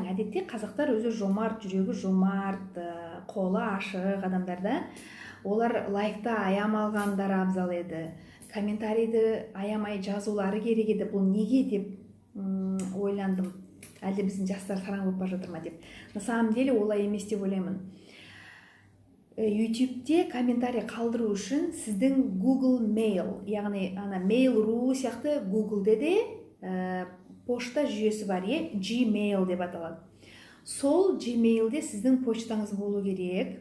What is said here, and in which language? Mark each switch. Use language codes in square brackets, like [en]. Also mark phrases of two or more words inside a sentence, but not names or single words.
[kk] Әдетте қазақтар өзі жомарт, жүрегі жомарт, қолы ашық адамдар да. Олар лайкты аямалғандары абзал еді, комментарийді аямай жазулары керек еді. Бұл неге деп ойландым. Әлде біздің жастар сараң болып бара жатыр ма деп. [ru] На самом деле [kk] олай емес деп ойлаймын. YouTube'де комментарий қалдыру үшін сіздің Google Mail, яғни Mail.ru сияқты Google'де де пошта жүйесі бар, Gmail деп аталады. Сол Gmail'де сіздің почтаңыз болу керек.